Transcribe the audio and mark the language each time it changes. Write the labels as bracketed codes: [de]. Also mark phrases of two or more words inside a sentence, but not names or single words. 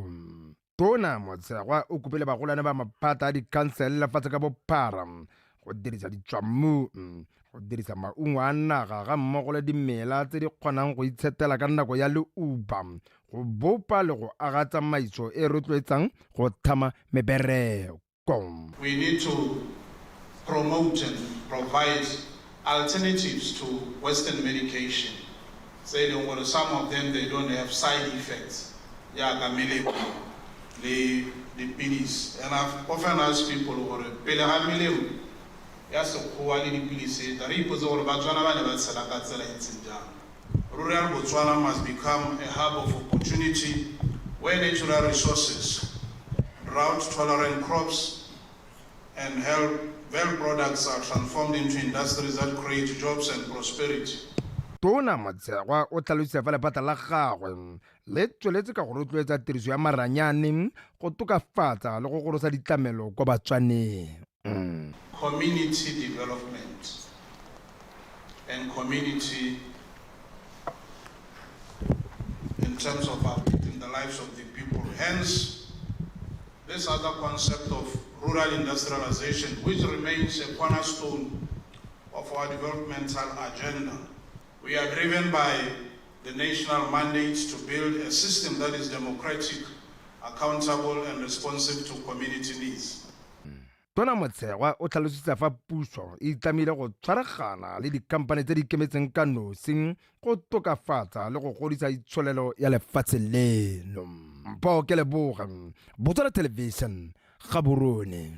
[tn] Tona Motshegwa o kopile bagolwane ba maphata a dikhansele lefatshe ka bophara go dirisa ditswammung, go dirisa maungo a naga ga mmogo le dimela tse di kgonang go itshetela ka nako ya leuba, go bopa le go aga tsamaiso e rotloetsang go thama mebereko. [en] We need to promote and provide alternatives to Western medication. Saying well, some of them they don't have side effects. Yeah, the pills. And I've often asked people who are yes, quality pills. The reports all about rural Botswana must become a hub of opportunity where natural resources, drought-tolerant crops, and health products are transformed into industries that create jobs and prosperity. [tn] Tona Motshegwa o tlhalositse fa lephata la gagwe le tsweletse ka go rotloetsa tiriso ya maranyane go tokafatsa le go gorosa ditlamelo kwa Batswaneng. [en] Community development and community in terms of uplifting the lives of the people. Hence, this other concept of rural industrialization, which remains a cornerstone of our developmental agenda. We are driven by the national mandate to build a system that is democratic, accountable, and responsive to community needs. [tn] Tona Motshegwa o tlhalositse fa puso e tlamehile go tshwaragana le dikhampane tse di ikemetseng ka nosi go tokafatsa le go godisa itsholelo ya lefatshe leno. Mpho ke Leboga, Botswana Television, Gaborone.